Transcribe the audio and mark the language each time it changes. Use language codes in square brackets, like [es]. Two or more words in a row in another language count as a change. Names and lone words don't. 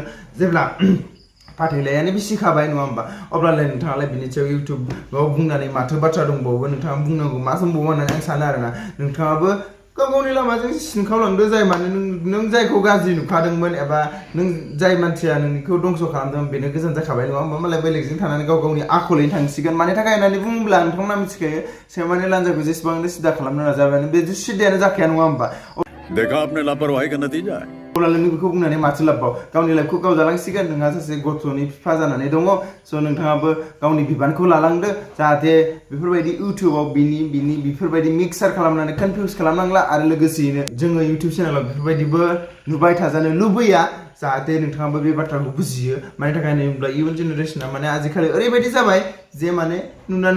[brx] जेब्ला फाथैलायानो बिसिखाबाय नङा होमबा अब्लालाय नोंथाङालाय बिनि सायाव इउटुबाव बुंनानै माथो बाथ्रा दंबावो नोंथाङा बुंनांगौ मा दंबावो होननानै आं सानो आरोना नोंथाङाबो गाव गावनि लामाजों सिनखावलांदो जाय माने नों जायखौ गाज्रि नुखादोंमोन एबा नों जाय मानसिया नोंखौ दंस' खालामदों बेनो गोजान जाखाबाय नङा होमबा मालाय बेलेगजों थानानै गाव गावनि आखलैनो थांसिगोन मानि थाखाय होननानै बुङोब्ला नोंथांमोना मिथिखायो सैमानि लान्जायखौ जेसेबांनो सिदा खालामनो नाजाबाय बे सिदायानो जाखाया नङा होमबा [hi] देखा आपने लापरवाही का नतीजा है [brx] अब्लालाय नों बेखौ बुंनानै माथो लाबबाव गावनि लाइफखौ गाव जालांसिगोन नोंहा सासे गथ'नि बिफा जानानै दङ स' नोंथाङाबो गावनि बिबानखौ लालांदो जाहाथे बेफोरबायदि इउटुबाव बिनि बेफोरबायदि मिक्सार खालामनानै कनफिउस खालामनांला आरो लोगोसेयैनो जोङो इउटुब चेनेलाव बेफोरबायदिबो नुबाय थाजानो लुबैया जाहाथे नोंथाङाबो बे बाथ्राखौ बुजियो मानि थाखाय होनोब्ला [en] young generation [brx] माने आजिखालि ओरैबायदि जाबाय जे माने नुनानै